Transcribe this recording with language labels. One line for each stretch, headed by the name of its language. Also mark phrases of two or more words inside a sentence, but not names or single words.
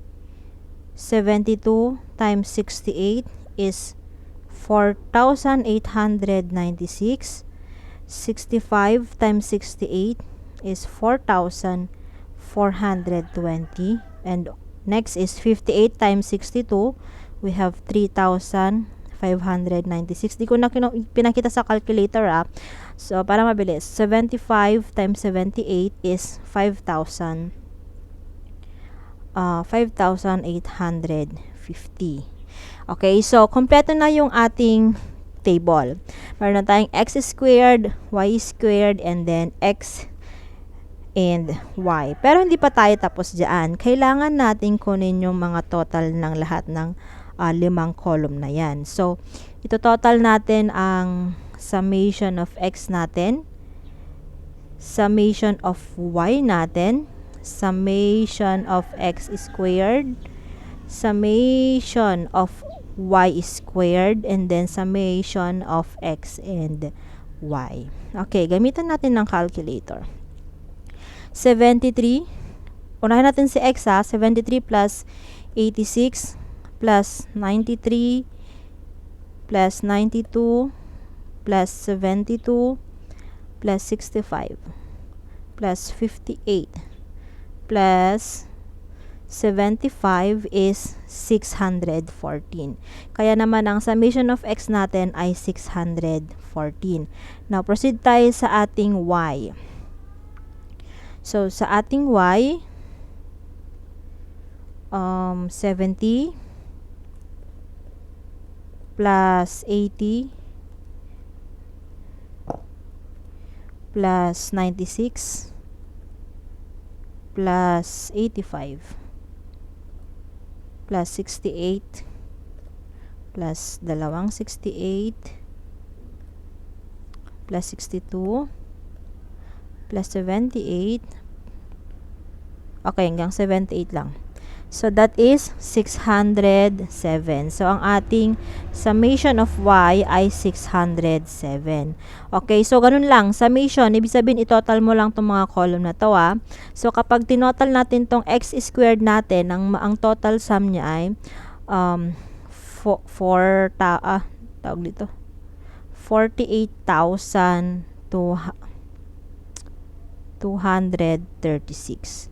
English: 72 times 68 is 4,896. 65 times 68 is 4,420. And next is 58 times 62. We have 3,596.
Filipino: Di ko na pinakita sa calculator So, para mabilis.
English: 75 times 78 is 5,850.
Filipino: Okay, so kompleto na yung ating table. Meron na tayong
English: x squared, y squared, and then x and y.
Filipino: Pero hindi pa tayo tapos dyan. Kailangan natin kunin yung mga total ng lahat ng 5 column na yan. So, ito total natin ang
English: summation of x
Filipino: natin,
English: summation of y
Filipino: natin,
English: summation of x squared, summation of y squared, and then summation of x and y.
Filipino: Okay, gamitan natin ng calculator.
English: 73,
Filipino: unahin natin si
English: x 73 plus 86 plus 93 plus 92 plus 72 plus 65 plus 58 plus 75 is 614.
Filipino: Kaya naman ang
English: summation of x
Filipino: natin ay 614. Now, proceed tayo sa ating y. So, sa ating y, 70 plus 80 plus 96 plus 85
English: plus 68 plus dalawang 68 plus 62 plus 78.
Filipino: Okay, hanggang 78 lang.
English: So, that is 607.
Filipino: So, ang ating
English: summation of y
Filipino: ay 607. Okay, so ganun lang. Summation, ibig sabihin, itotal mo lang itong mga column na to. So, kapag tinotal natin itong
English: x squared
Filipino: natin, ang
English: total sum
Filipino: niya ay 48,236.